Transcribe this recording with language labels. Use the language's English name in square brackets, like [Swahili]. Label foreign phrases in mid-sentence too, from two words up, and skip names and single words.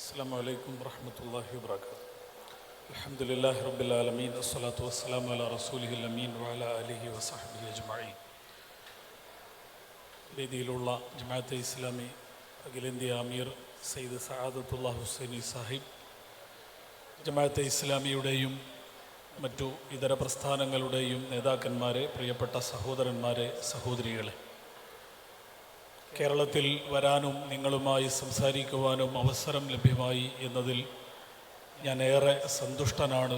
[Arabic] السلام عليكم ورحمة الله وبركاته. الحمد لله رب العالمين والصلاة والسلام على رسوله الأمين وعلى آله وصحبه أجمعين. [Malayalam] വേദിയിലുള്ള ജമാഅത്തെ ഇസ്ലാമി അഖിലേന്ത്യാ അമീർ സയ്യിദ് സഅദത്തുല്ലാ ഹുസൈനി സാഹിബ്, ജമാഅത്തെ ഇസ്ലാമിയുടെയും മറ്റു ഇതര പ്രസ്ഥാനങ്ങളുടെയും നേതാക്കന്മാരെ, പ്രിയപ്പെട്ട സഹോദരന്മാരെ, സഹോദരികളെ, കേരളത്തിൽ വരാനും നിങ്ങളുമായി സംസാരിക്കുവാനും അവസരം ലഭ്യമായി എന്നതിൽ ഞാൻ ഏറെ സന്തുഷ്ടനാണ്.